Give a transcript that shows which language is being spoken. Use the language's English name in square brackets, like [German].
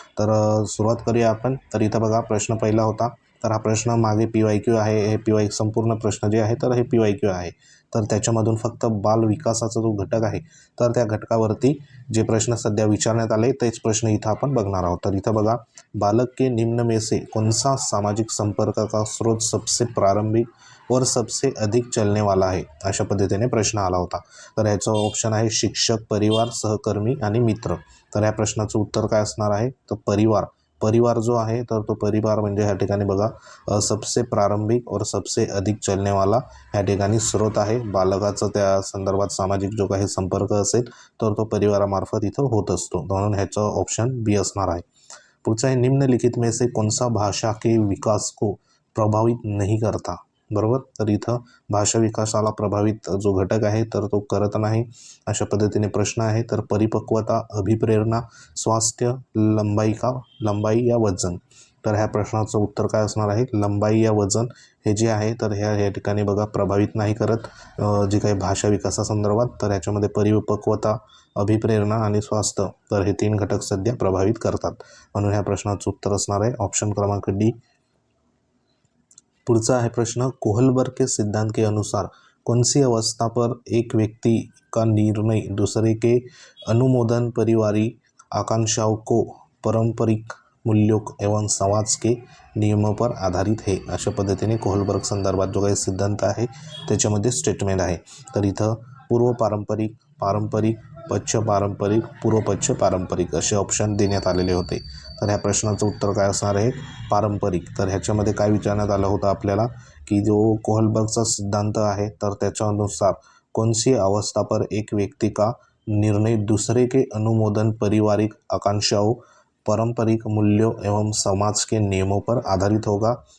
[Marathi] तर सुरुवात करूया आपण। तर इथं बघा प्रश्न पहिला होता, तर हा प्रश्न मागे PYQ आहे। हे PYQ संपूर्ण प्रश्न जे आहे, तर हे PYQ आहे। तर त्याच्यामधून फक्त बाल विकासाचा जो घटक आहे, तर त्या घटकावरती जे प्रश्न सध्या विचारण्यात आले, तेच प्रश्न इथं आपण बघणार आहोत। तर इथं बघा, [Hindi] बालक के निम्न में से कौन सा सामाजिक संपर्क का स्रोत सबसे प्रारंभिक और सबसे अधिक चलने वाला है, [Marathi] अशा पद्धतीने प्रश्न आला होता। तर ह्याचं ऑप्शन आहे शिक्षक, परिवार, सहकर्मी आणि मित्र। तर या प्रश्नाचं उत्तर काय असणार आहे, तर परिवार। परिवार जो आहे, तर तो परिवार म्हणजे ह्या ठिकाणी बघा [Hindi] सबसे प्रारंभिक और सबसे अधिक चलने वाला [Marathi] ह्या ठिकाणी स्रोत आहे। बालकाचं त्या संदर्भात सामाजिक जो काही संपर्क असेल, तर तो परिवारामार्फत इथं होत असतो, म्हणून ह्याचं ऑप्शन बी असणार आहे। [Hindi] पुढचा आहे, निम्नलिखित में से कौन सा भाषा के विकास को प्रभावित नहीं करता, बरोबर। [Marathi] तर इथं भाषा विकासाला प्रभावित जो घटक आहे, तर तो करत नाही, अशा पद्धतीने प्रश्न आहे। तर परिपक्वता, अभिप्रेरणा, स्वास्थ्य, लंबाई या वजन। तर ह्या प्रश्नाचं उत्तर काय असणार आहे, लंबाई या वजन हे जे आहे, तर ह्या ठिकाणी बघा प्रभावित नाही करत जे काही भाषा विकासासंदर्भात। तर ह्याच्यामध्ये परिपक्वता, अभिप्रेरणा आणि स्वास्थ्य, तर हे 3 घटक सध्या प्रभावित करतात, म्हणून ह्या प्रश्नाचं उत्तर असणार आहे ऑप्शन क्रमांक डी। [Hindi] पुढचा है प्रश्न, कोहलबर्ग के सिद्धांत के अनुसार कौन सी अवस्था पर एक व्यक्ति का निर्णय दूसरे के अनुमोदन, पारिवारिक आकांक्षाओं को, पारंपरिक मूल्यों एवं समाज के नियमों पर आधारित है, [Marathi] अशा पद्धतीने कोहलबर्ग संदर्भात जो काही सिद्धांत आहे, त्याच्यामध्ये स्टेटमेंट आहे। तर इथं पूर्व पारंपरिक, पारंपरिक, पश्च पारंपरिक, पूर्व पश्च पारंपरिक असे ऑप्शन देण्यात आलेले होते। तर ह्या प्रश्नाचं उत्तर काय असणार आहे, पारंपरिक। तर ह्याच्यामध्ये काय विचारण्यात आलं होतं आपल्याला, की जो कोहलबर्गचा सिद्धांत आहे, तर त्याच्यानुसार [Hindi] कौन-सी अवस्था पर एक व्यक्ति का निर्णय दूसरे के अनुमोदन, पारिवारिक आकांक्षाओं, पारंपरिक मूल्यों एवं समाज के नियमों पर आधारित होगा।